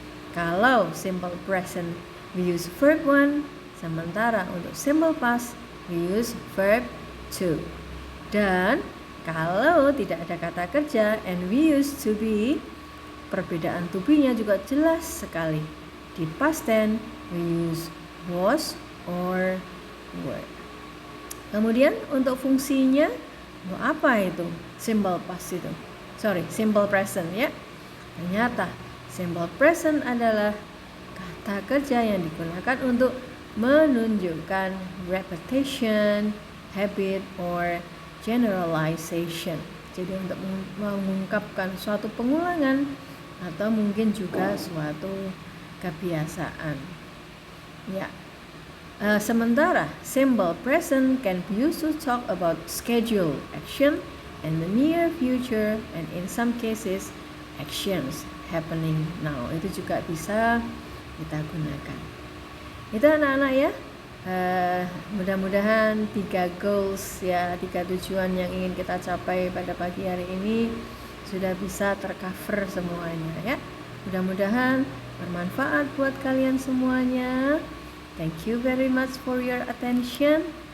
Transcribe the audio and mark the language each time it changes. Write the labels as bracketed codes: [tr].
[en] Kalau simple present we use verb 1, [id] sementara untuk [en] simple past we use verb 2. [id] Dan kalau tidak ada kata kerja [en] and we use to be, [id] perbedaan to be-nya juga jelas sekali. [en] Di past tense we use was or were. [id] Kemudian untuk fungsinya apa itu? Simple past itu. Simple present ya. Ternyata simple present adalah kata kerja yang digunakan untuk menunjukkan [en] repetition, habit, or generalization. [id] Jadi untuk mengungkapkan suatu pengulangan atau mungkin juga suatu kebiasaan. Ya. [en] Sementara simple present can be used to talk about scheduled action in the near future and in some cases actions happening now. [id] Itu juga bisa kita gunakan. Itu anak-anak ya. Mudah-mudahan 3 goals ya, 3 tujuan yang ingin kita capai pada pagi hari ini sudah bisa tercover semuanya ya. Mudah-mudahan bermanfaat buat kalian semuanya. [en] Thank you very much for your attention.